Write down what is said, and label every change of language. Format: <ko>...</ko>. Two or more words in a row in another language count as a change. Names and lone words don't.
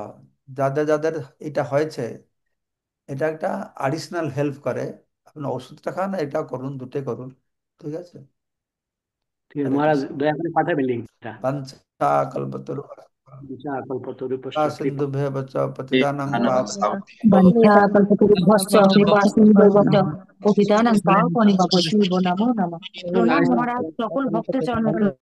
<bn>যাদের যাদের এটা হয়েছে, এটা একটা</bn> <en>additional help</en> <bn>করে। আপনি ওষুধটা খান, এটাও করুন, দুটোই করুন, ঠিক আছে। ঠিক আছে হরে মহারাজ, কৃষ্ণ। দয়া করে পাঠাবেন লিঙ্কটা।</bn> <sa>বাঞ্ছা কল্পতরুভ্যশ্চ কল্পতরুপশ্চ কৃপা কৃপা সিন্ধুভ্যেব চ পতিতানাং পাবনাং वंध्याकल्पतरुभ्यश्च कृपासिन्धुभ्यश्च पतितानां पावनेभ्यो नमो नमः।</sa> <bn>প্রণাম মহারাজ, সকল ভক্তচরণকে</bn>